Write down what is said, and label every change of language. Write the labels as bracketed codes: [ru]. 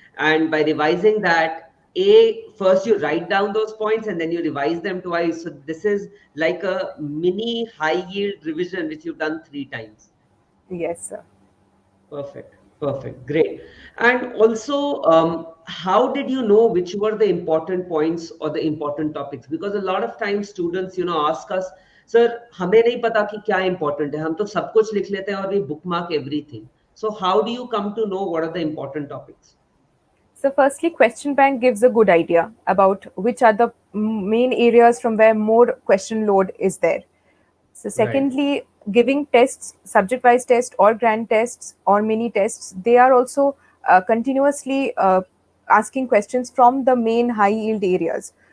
[en] And by revising that, first you write down those points and then you revise them twice. So this is like a mini high yield revision, which you've done 3 times. Yes, sir. Perfect. Perfect. Great. And also, how did you know which were the important points or the important topics? Because a lot of times students, ask us, sir, [hi] हमें नहीं पता कि क्या important है. हम तो सब कुछ लिख लेते हैं और [en] we bookmark everything. So how do you come to know what are the important topics? So, firstly, question bank gives a good idea about which are the main areas from where more question load is there. So, Right. secondly, giving tests, subject wise tests, or grand tests, or mini tests, they are also continuously asking questions from the main high yield areas.